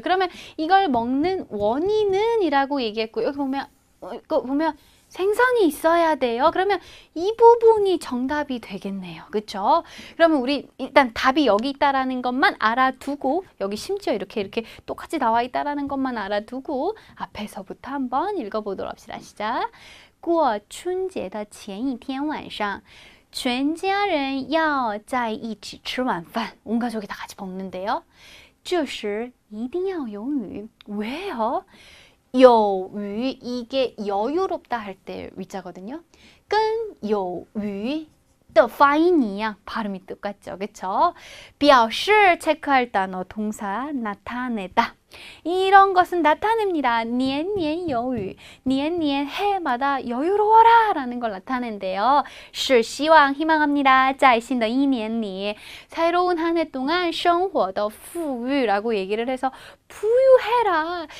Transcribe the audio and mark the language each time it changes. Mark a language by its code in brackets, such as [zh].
[ko] 그러면 이걸 먹는 원인은 이라고 얘기했고, 여기 보면 생선이 있어야 돼요. 그러면 이 부분이 정답이 되겠네요. 그쵸? 그러면 우리 일단 답이 여기 있다라는 것만 알아두고, 여기 심지어 이렇게 똑같이 나와 있다라는 것만 알아두고 앞에서부터 한번 읽어보도록 합시다. 시작. [zh] 过春节的前一天晚上全家人要在一起吃晚饭. [ko] 온 가족이 다 같이 먹는데요. [zh] 这时一定要有雨. [ko] 왜요? [zh] 有余 [ko] 이게 여유롭다 할 때 위자거든요. [zh] 跟有余的发音一样 [ko] 발음이 똑같죠. 그쵸? 表示 체크할 단어 동사 나타내다. 이런 것은 나타냅니다. [zh] 年年有余. [ko] 年年 해마다 여유로워라 라는 걸 나타낸대요. 是希望 희망합니다. [zh] 在新的一年里 [ko] 새로운 한 해 동안 [zh] 生活的富裕 [ko] 라고 얘기를 해서 부유해라.